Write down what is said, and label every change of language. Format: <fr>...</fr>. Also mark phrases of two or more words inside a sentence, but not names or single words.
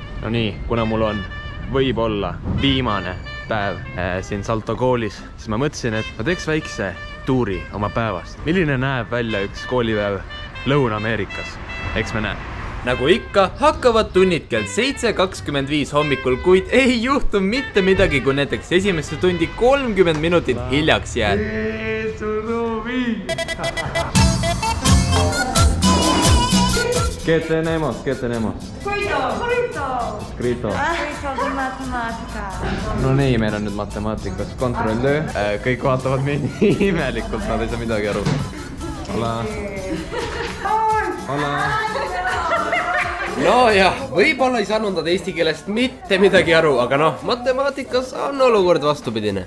<et>No nii, kuna mul on võib-olla viimane päev siin Salto koolis, siis ma mõtlesin, et ma teeks väikse tuuri oma päevast. Milline näeb välja üks koolipäev Lõuna-Ameerikas? Eks me näe. Nagu ikka, hakkavad tunnid kell 7:25 hommikul, kuid ei juhtu mitte midagi, kui näiteks esimesse tundi 30 minutit hiljaks jääd.</et> <es>¿Qué tenemos? Escrito.</es> <et>No nii, meil on nüüd matemaatikas kontrolltöö. Kõik vaatavad meid nii imelikult, nad ei saa midagi aru. Hola. No jah, võib-olla ei saanud nad eesti keelest mitte midagi aru, aga noh, matemaatikas on olukord vastupidine.</et>